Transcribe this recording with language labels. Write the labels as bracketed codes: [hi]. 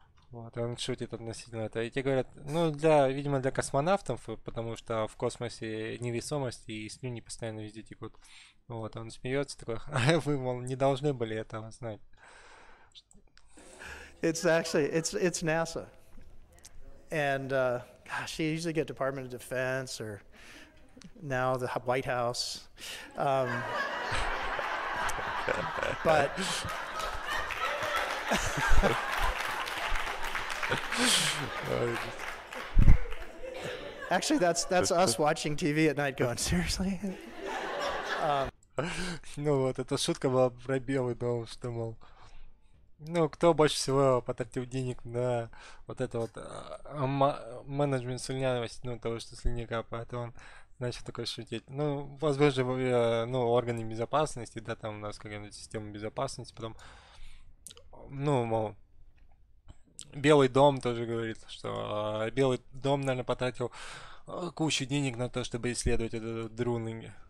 [ru] Вот, и он шутит относительно этого. И те говорят, видимо, для космонавтов, потому что в космосе невесомость и слюни постоянно везде текут. Вот, он смеется такой, а вы, мол, не должны были этого знать. [en] It's actually, it's NASA. And, gosh, you usually get Department of Defense or now the White House. But... Actually, that's us watching TV at night going, seriously? [ru] Вот, эта шутка была про Белый дом, что, мол, кто больше всего потратил денег на вот это вот менеджмент слюнявости, того, что слюни капает, он начал такой шутить. Возможно, органы безопасности, да, там у нас какая-нибудь система безопасности, потом, мол, Белый дом тоже говорит, что Белый дом, наверное, потратил кучу денег на то, чтобы исследовать этот друнинг.